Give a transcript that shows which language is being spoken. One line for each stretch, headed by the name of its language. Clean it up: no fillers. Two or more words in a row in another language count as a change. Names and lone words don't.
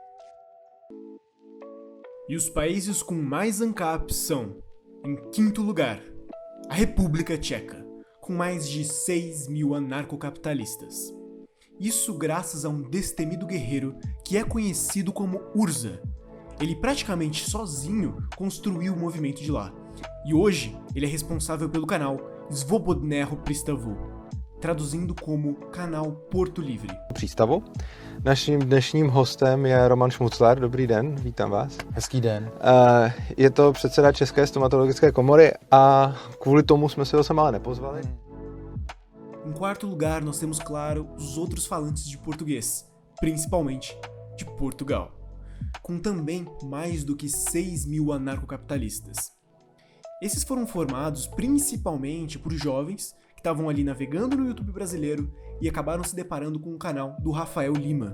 Portuguese: E os países com mais ANCAPs são, em quinto lugar, a República Tcheca, com mais de 6.000 anarcocapitalistas. Isso graças a um destemido guerreiro que é conhecido como Urza. Ele praticamente sozinho construiu o movimento de lá, e hoje ele é responsável pelo canal Svobodného Přístavu, traduzindo como Canal Porto Livre.
Czech: Přístavu. Naším dnešním hostem je Roman Šmuclar. Dobrý den, vítám vás. Hezký den. Je to předseda České stomatologické komory a kvůli tomu jsme si ho sem ale nepozvali.
Portuguese: Em quarto lugar, nós temos, claro, os outros falantes de português, principalmente de Portugal, com também mais do que 6.000 anarcocapitalistas. Esses foram formados principalmente por jovens que estavam ali navegando no YouTube brasileiro e acabaram se deparando com o canal do Rafael Lima.